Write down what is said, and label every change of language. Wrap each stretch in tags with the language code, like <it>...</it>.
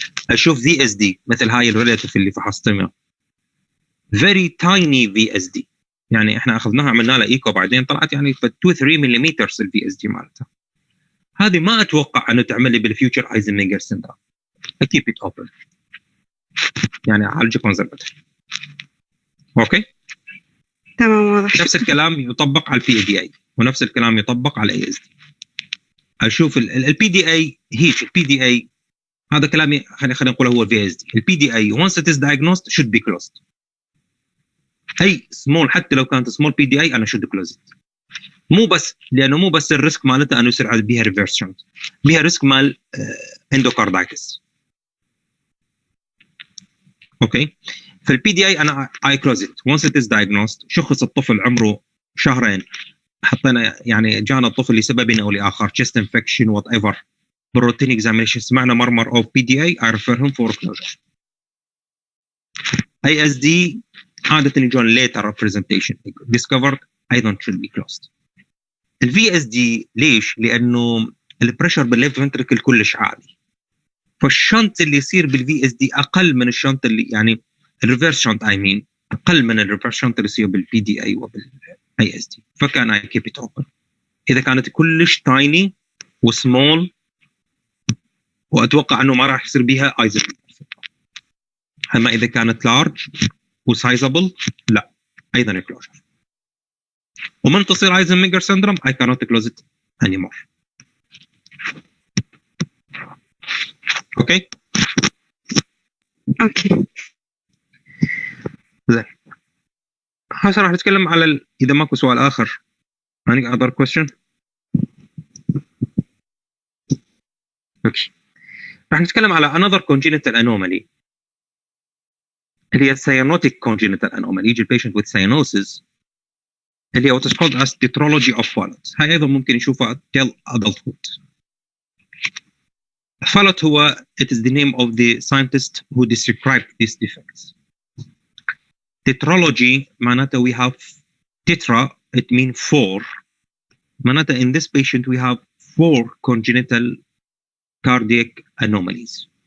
<ar>اشوف في اس دي مثل هاي الريلاتيف اللي فحصتها فيري تايني في اس دي، يعني احنا اخذناها عملنا لها ايكو بعدين طلعت يعني 2 3 ملم الفي اس دي مالتها. هذه ما اتوقع انه تعمل لي بالفيوتشر ايزنميجر سيندروم.</ar> <en>keep it open،</en> <ar>يعني اعالج كونزرفتيف. اوكي تمام واضح. نفس الكلام يطبق على البي دي اي ونفس الكلام يطبق على الاي اس دي. اشوف البي دي اي هيك البي دي اي هذا كلامي خلينا نقول هو الفي اس دي.</ar> <en>البي D A once it is diagnosed should be closed.</en> <ar>اي سمول حتى لو كانت سمول بي دي اي انا</ar> <en>should close it.</en> <ar>مو بس الريسك مالتها انه يصير بيها ريفيرس شنت، بيها ريسك مال اندوكاردايتس.</ar> <en>Okay في البي D A انا اي close it once it is diagnosed.</en> <ar>شخص الطفل عمره شهرين، حطينا يعني جانا الطفل لسبب او لاخر chest infection whatever بالروتين اكزامينشن سمعنا مرمر اوف بي دي اي</ar> <en>I refer him for closure. A S D عاده يجون later representation discovered ايضا should be closed.</en> <ar>الفي اس دي ليش؟ لانه البريشر بالليفت فنتريكل كلش عالي، فالشنط اللي يصير بالفي اس دي اقل من الشنط اللي يعني الريفرس شنط اقل من الريفرس شنط اللي يصير بالبي دي اي وبالاي اس دي. فكان اي كيب ات اوبن اذا كانت كلش تايني وسمول، واتوقع انه ما راح يصير بها ايزنميجر. اما اذا كانت لارج وسايزبل لا ايضا كلوجر.</ar> <en>ومن تصير Eisenmenger syndrome I cannot close it anymore.</en> <ar>اوكي زين هسه راح نتكلم على اذا ماكو سؤال اخر.</ar> <en>any other question؟</en> <ar>اوكي راح نتكلم على</ar> <en>another congenital anomaly اللي هي cyanotic congenital anomaly. يجي البيشنت with cyanosis اللي هي what is called as Tetralogy of Fallot.</en> <ar>هاي ايضا ممكن يشوفها till adulthood.</ar> <en>Fallot هو it is the name of the scientist who described these defects. Tetralogy معناته we have tetra it means 4. معناته in this patient we have 4 congenital cardiac anomalies.</en>